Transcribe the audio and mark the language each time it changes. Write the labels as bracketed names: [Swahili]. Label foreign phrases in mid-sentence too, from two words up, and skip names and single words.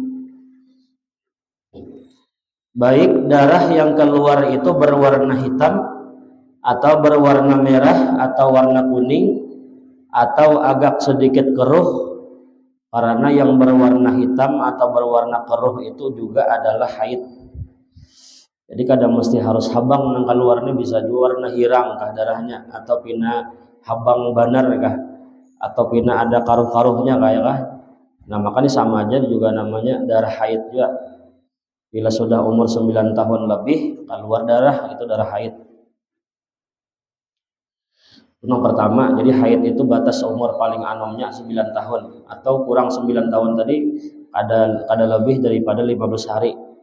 [Indonesian] Baik darah yang keluar itu berwarna hitam atau berwarna merah atau warna kuning atau agak sedikit keruh, karena yang berwarna hitam atau berwarna keruh itu juga adalah haid. [Banjar] Jadi kadang mesti harus habang nang keluarnya, bisa juga warna hirang kah darahnya, atau pina habang banar kah, atau pina ada karuh-karuhnya kayak kah. [Indonesian] Nah, makanya sama aja juga namanya darah haid juga. Bila sudah umur 9 tahun lebih keluar darah, itu darah haid. Yang pertama, jadi haid itu batas umur paling anomnya 9 tahun atau kurang 9 tahun tadi, ada lebih daripada 15 hari.